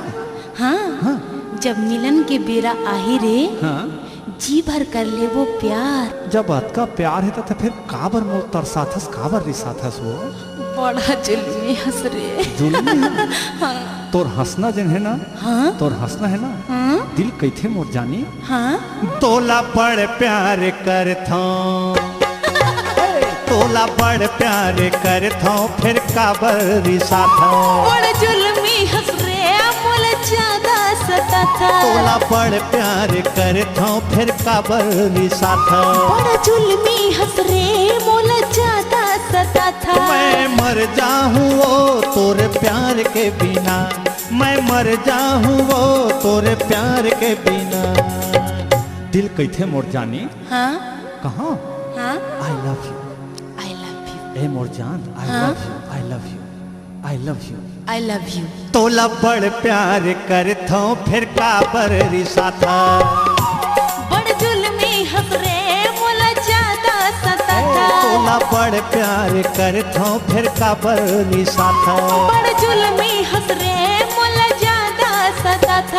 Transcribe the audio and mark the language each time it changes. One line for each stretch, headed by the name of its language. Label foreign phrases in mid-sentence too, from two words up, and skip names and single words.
Chhattisgarhi: हाँ, जब मिलन के बेरा आही रे, हाँ। जी भर कर ले वो प्यार। जब बात का प्यार है तो फिर काबर मोर तरसाथस काबर रिसाथस वो। बड़ा जुल्मी हंस रे। जुल्मी है? तोर हंसना जन है ना, हाँ, तोर हंसना है ना, हाँ, दिल कैथे मोर जानी। हाँ। तोला बड़ प्यार करथा, तोला बड़ प्यार करथा फिर काबर रिसाथा। बड़ जुल्मी हंस रे मोला ज्यादा सताथा तोला बड़ प्यार करत हूँ फिर काबर रिसात बड़ा जुल्मी हंस रे मोला ज्यादा सताथा मैं मर जाऊँ वो तोरे प्यार के बिना मैं मर जाऊँ वो तोरे प्यार के बिना दिल कैथे मोर जानी हाँ कहाँ हाँ
English: I love you I love you
Chhattisgarhi: ए मोर जान आई हाँ?
English: love you I love you I love you I love you
Chhattisgarhi: तोला बड़ प्यार करत हूँ फिर काबर रिसात बड़ जुल्मी हंस रे मोला ज्यादा सताथा तोला बड़ प्यार करत हूँ फिर काबर रिसात बड़ जुल्मी हंस रे मोला ज्यादा सताथा